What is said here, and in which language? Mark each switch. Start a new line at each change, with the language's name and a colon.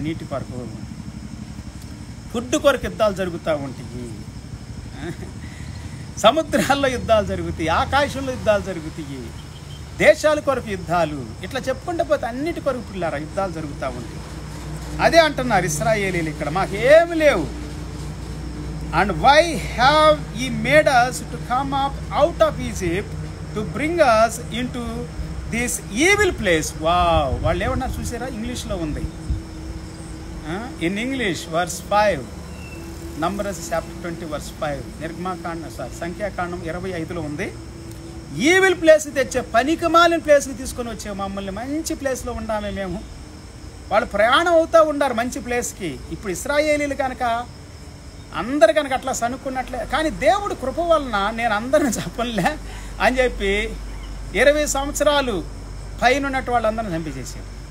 Telugu: నీటి కొరకు, ఫుడ్ కొరకు యుద్ధాలు జరుగుతూ ఉంటాయి. సముద్రాల్లో యుద్ధాలు జరుగుతాయి, ఆకాశంలో యుద్ధాలు జరుగుతాయి, దేశాల కొరకు యుద్ధాలు. ఇట్లా చెప్పుకుంటే పోతే అన్నిటి కొరకు పిల్లారా యుద్ధాలు జరుగుతూ ఉంటాయి. అదే అంటున్నారు ఇశ్రాయేలీలు ఇక్కడ, మాకేమి లేవు.
English: And why have ye made us to come up out of Egypt to bring us into this evil place.
Telugu: Wow, వాళ్ళు ఏమన్నారు చూసారా? ఇంగ్లీష్లో ఉంది.
English: in English verse 5, Numbers chapter 20 verse 5,
Telugu: సంఖ్యాకాండం 25లో ఉంది. ఈవిల్ ప్లేస్ తెచ్చే, పనికిమాలిన ప్లేస్కి తీసుకొని వచ్చే మమ్మల్ని మంచి ప్లేస్లో ఉండామే మేము. వాళ్ళు ప్రయాణం అవుతూ ఉండారు మంచి ప్లేస్కి. ఇప్పుడు ఇశ్రాయేలీలు కనుక అందరు కనుక అట్లా సనుక్కున్నట్లే, కానీ దేవుడు కృప వలన నేను అందరిని చెప్పలే అని చెప్పి 20 సంవత్సరాలు పైన ఉన్నట్టు వాళ్ళందరిని చంపేసేసారు.